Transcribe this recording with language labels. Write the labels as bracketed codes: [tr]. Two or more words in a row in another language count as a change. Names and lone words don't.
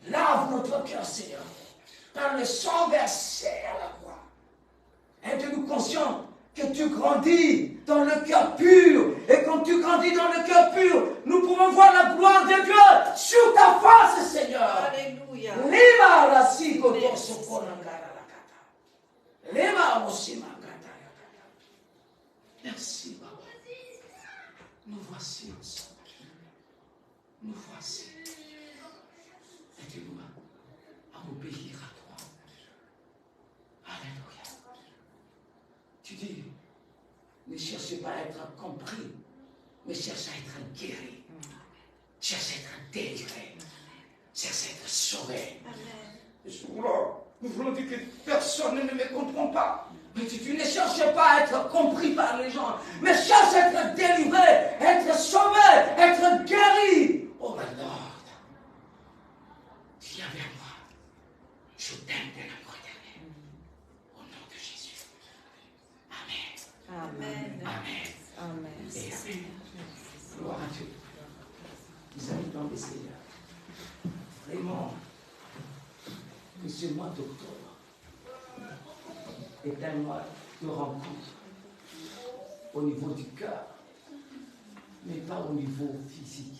[fr] Lave notre cœur, Seigneur, par le sang versé à la croix. Aide-nous conscients que tu grandis dans le cœur pur. Et quand tu grandis dans le cœur pur, nous pouvons voir la gloire de Dieu sur ta face, Seigneur. Alléluia. Lema la siko dorso konangara la kata. Lema osima kata ya kata. Merci, Papa. Nous voici ensemble. Nous voici. Aide-nous à obéir à toi. Alléluia. Tu dis, ne cherchez pas à être compris, mais cherchez à être guéri. Cherchez à être délivré. Cherchez à être sauvé. Nous voulons dire que personne ne me comprend pas. Mais tu ne cherches pas à être compris par les gens, mais cherche à être délivré, être sauvé, être guéri. [en] Oh my Lord, [fr] viens vers moi. Je t'aime de l'amour éternel. Au nom de Jésus. Amen. Amen. Amen. Amen. Et amen. Gloire à Dieu. Nous allons dans le Seigneur. Vraiment, que ce mois d'octobre est un mois de rencontre au niveau du cœur, mais pas au niveau physique.